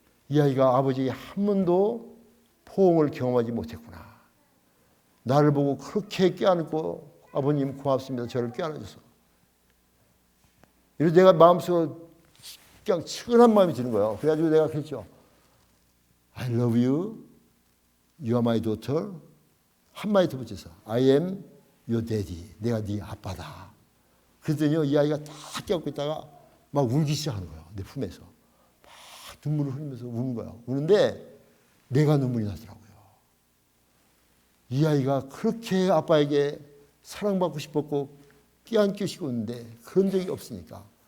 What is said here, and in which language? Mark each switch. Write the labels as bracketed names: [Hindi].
[Korean] 이 아이가 아버지에게 한 번도 포옹을 경험하지 못했구나. 나를 보고 그렇게 껴안고 아버님 고맙습니다. 저를 껴안아줘서. 이래서 내가 마음속으로 그냥 측은한 마음이 드는 거예요. 그래가지고 내가 그랬죠. [English] I love you. You are my daughter. [Korean] 한마디 더 붙여서 [English] I am your daddy. [Korean] 내가 네 아빠다. 그랬더니 이 아이가 딱 껴안고 있다가 막 울기 시작하는 거예요. 내 품에서. 막 눈물을 흘리면서 우는 거예요. 우는데 내가 눈물이 나더라고요. 이 아이가 그렇게 아빠에게 사랑받고 싶었고 껴안고 싶었는데 그런 적이 없으니까.